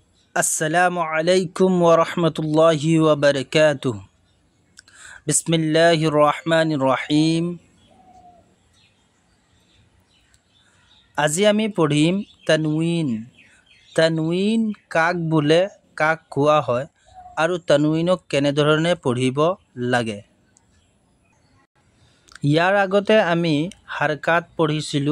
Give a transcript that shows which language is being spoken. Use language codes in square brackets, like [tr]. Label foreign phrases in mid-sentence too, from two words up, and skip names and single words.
[ar] السلام عليكم ورحمة الله وبركاته. بسم الله الرحمن الرحيم. [as] আজি আমি পঢ়িম তানৱীন। তানৱীন কাক বোলে, কাক কোৱা হয় আৰু তানৱীনক কেনেধৰণে পঢ়িব লাগে। ইয়াৰ আগতে আমি হাৰকাত পঢ়িছিলোঁ।